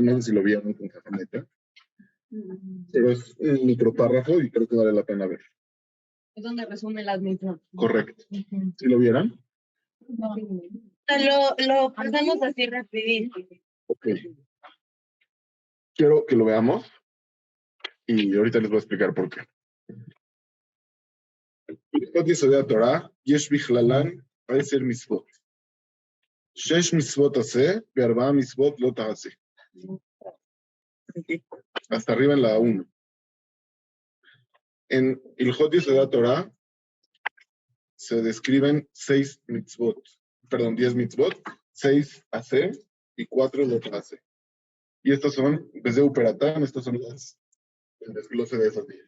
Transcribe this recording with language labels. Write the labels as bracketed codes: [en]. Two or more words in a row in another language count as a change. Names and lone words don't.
[es] No sé si lo vieron con Jajameta, pero es un micropárrafo y creo que vale la pena ver. Es donde resume las mismas. Correcto. ¿Sí lo vieron? No. Lo pasamos así rapidito. Ok. Quiero que lo veamos y ahorita les voy a explicar por qué. [he] הלכות יסודי התורה יש בכללן עשר מצות. שש מצות עשה וארבע מצות לא תעשה. [es] Hasta arriba en la 1. En [he] הלכות יסודי תורה [es] se describen 6 mitzvot, perdón, 10 mitzvot, 6 hacer y 4 lo que hace. Y estas son, desde Uperatán, estas son el desglose de esas 10.